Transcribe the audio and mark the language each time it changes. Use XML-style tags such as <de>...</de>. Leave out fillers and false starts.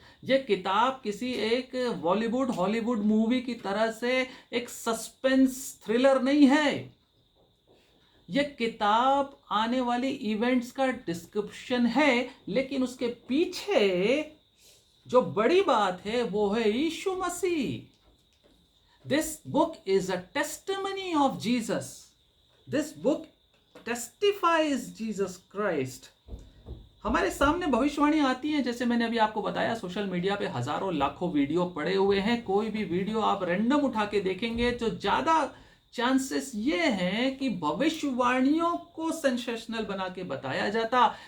<hi>ये किताब किसी एक बॉलीवुड हॉलीवुड मूवी की तरह से एक सस्पेंस थ्रिलर नहीं है। ये किताब आने वाली इवेंट्स का डिस्क्रिप्शन है, लेकिन उसके पीछे जो बड़ी बात है वो है यीशु मसीह।</hi> <en>This book is a testimony of Jesus. This book testifies Jesus Christ.</en> <hi>हमारे सामने भविष्यवाणी आती है, जैसे मैंने अभी आपको बताया, सोशल मीडिया पे हजारों लाखों वीडियो पड़े हुए हैं। कोई भी वीडियो आप रैंडम उठा के देखेंगे तो ज्यादा चांसेस ये हैं कि भविष्यवाणियों को सेंसेशनल बना के बताया जाता।</hi>